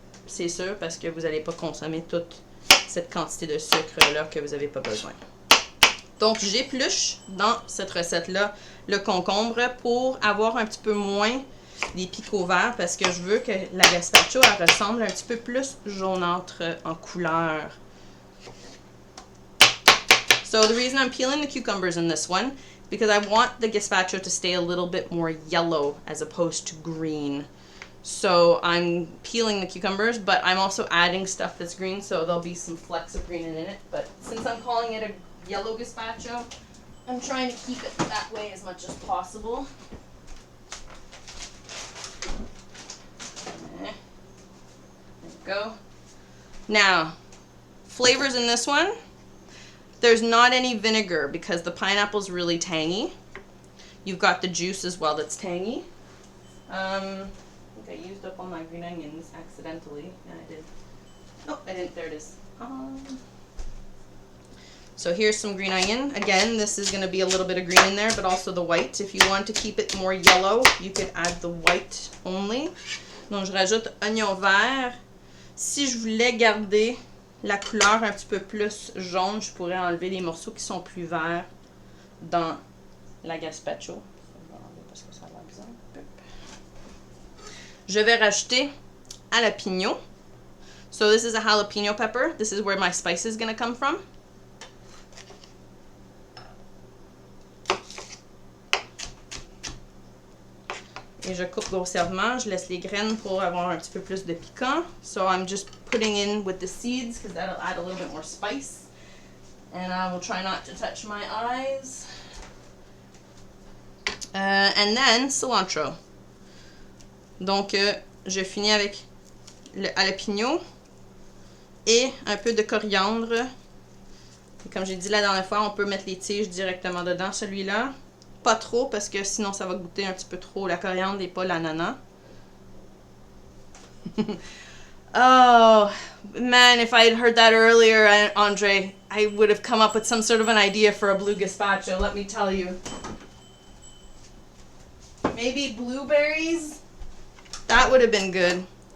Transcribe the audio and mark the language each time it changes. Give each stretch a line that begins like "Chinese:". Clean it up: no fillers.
French: C'est sûr parce que vous n'allez pas consommer toute cette quantité de sucre-là que vous n'avez pas besoin. Donc, j'épluche dans cette recette-là le concombre pour avoir un petit peu moins des picots verts parce que je veux que la gazpacho elle ressemble un petit peu plus jaunâtre en couleur.
English: So, the reason I'm peeling the cucumbers in this one is because I want the gazpacho to stay a little bit more yellow as opposed to green. So I'm peeling the cucumbers, but I'm also adding stuff that's green, so there'll be some flecks of green in it. But since I'm calling it a yellow gazpacho, I'm trying to keep it that way as much as possible. There we go. Now, flavors in this one, there's not any vinegar because the pineapple's really tangy. You've got the juice as well that's tangy. I used up all my green onions accidentally. Yeah, I did. Oh, I didn't. There it is. So here's some green onion. Again, this is going to be a little bit of green in there, but also the white. If you want to keep it more yellow, you could add the white only.
French: Donc, je rajoute oignon vert. Si je voulais garder la couleur un petit peu plus jaune, je pourrais enlever les morceaux qui sont plus verts dans la gazpacho. Parce que ça a l'air bizarre. Je vais rajouter jalapeno.
English: So this is a jalapeno pepper. This is where my spice is going to come from.
French: Et je coupe grossièrement. Je laisse les graines pour avoir un petit peu plus de piquant.
English: So I'm just putting in with the seeds because that'll add a little bit more spice. And I will try not to touch my eyes. And then cilantro.
French: Donc, je finis avec le jalapeno et un peu de coriandre. Et comme j'ai dit la dernière fois, on peut mettre les tiges directement dedans, celui-là. Pas trop, parce que sinon ça va goûter un petit peu trop la coriandre et pas l'ananas.
English: Oh, man, if I had heard that earlier, Andre, I would have come up with some sort of an idea for a blue gazpacho, let me tell you. Maybe blueberries? That would have been good.